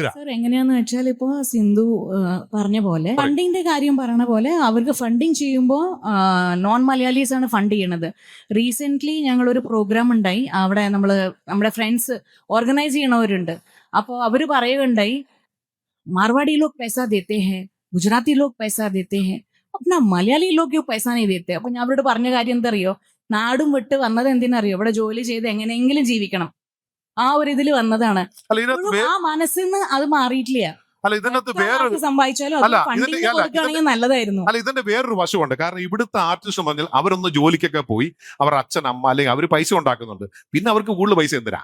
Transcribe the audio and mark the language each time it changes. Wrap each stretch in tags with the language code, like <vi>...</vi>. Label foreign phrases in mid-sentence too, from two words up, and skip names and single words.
<ml>സർ എങ്ങനെയാന്ന് വെച്ചാൽ ഇപ്പോ സിന്ധു പറഞ്ഞ പോലെ ഫണ്ടിങ്ങിന്റെ കാര്യം പറഞ്ഞ പോലെ അവർക്ക് ഫണ്ടിങ് ചെയ്യുമ്പോൾ</ml> <en>non Malayalees</en> <ml>ആണ് ഫണ്ട് ചെയ്യണത്. റീസെന്റ് ഞങ്ങളൊരു പ്രോഗ്രാം ഉണ്ടായി, അവിടെ നമ്മുടെ ഫ്രണ്ട്സ് ഓർഗനൈസ് ചെയ്യണവരുണ്ട്. അപ്പോൾ അവര് പറയുകയുണ്ടായി,</ml> <hi>मारवाड़ी लोग पैसा देते हैं, गुजराती लोग पैसा देते हैं, अपना മലയാളി लोग क्यों पैसा नहीं देते?</hi> <ml>അപ്പൊ ഞാൻ അവരോട് പറഞ്ഞ കാര്യം എന്താ അറിയോ, നാടും വിട്ട് വന്നത് എന്തിനറിയോ, ഇവിടെ ജോലി ചെയ്ത് എങ്ങനെയെങ്കിലും ജീവിക്കണം, ആ ഒരു ഇതിൽ വന്നതാണ്. ആ മനസ്സിന്ന് അത് മാറിയിട്ടില്ല. സമ്പാദിച്ചാലും നല്ലതായിരുന്നു. അല്ല, ഇതിന്റെ വേറൊരു വശമുണ്ട്. കാരണം ഇവിടുത്തെ ആർട്ടിസ്റ്റ് പറഞ്ഞാൽ അവരൊന്ന് ജോലിക്കൊക്കെ പോയി അവർ അച്ഛൻ അമ്മ അല്ലെങ്കിൽ അവർ പൈസ ഉണ്ടാക്കുന്നുണ്ട്, പിന്നെ അവർക്ക് കൂടുതൽ പൈസ എന്തിനാ?</ml>